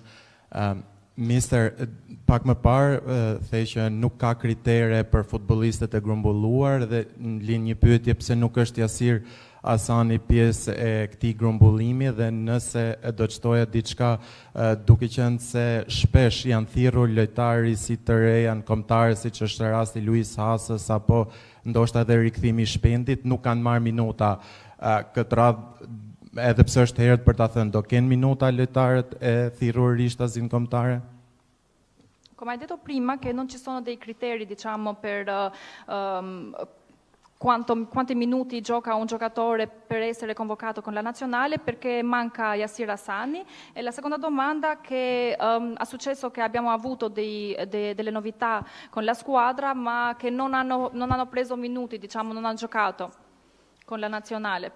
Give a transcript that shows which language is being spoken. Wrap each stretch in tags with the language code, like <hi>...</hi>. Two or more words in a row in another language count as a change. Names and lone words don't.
<sq>Mister, pak më parë the që nuk ka kritere për futbollistët e grumbulluar dhe në linjë një pyetje pse nuk është Jasir Hasani pjesë e këtij grumbullimi dhe nëse do të shtoja diçka duke qenë se shpesh janë thirrur lojtarë si të re, janë kombëtarë siç është rasti Luis Hasës apo ndoshta edhe rikthimi i Shpendit, nuk kanë marrë minuta këtë radhë. Edhe pse është herët për ta thënë, do kenë minuta lojtarët e thirrur rishtazin kombëtare?</sq> <it>Come hai detto prima che non ci sono dei criteri, diciamo, per quanti minuti gioca un giocatore per essere convocato con la nazionale, perché manca Jasir Hasani. E la seconda domanda che è successo che abbiamo avuto delle novità con la squadra, ma che non hanno preso minuti, diciamo, non hanno giocato con la nazionale.</it>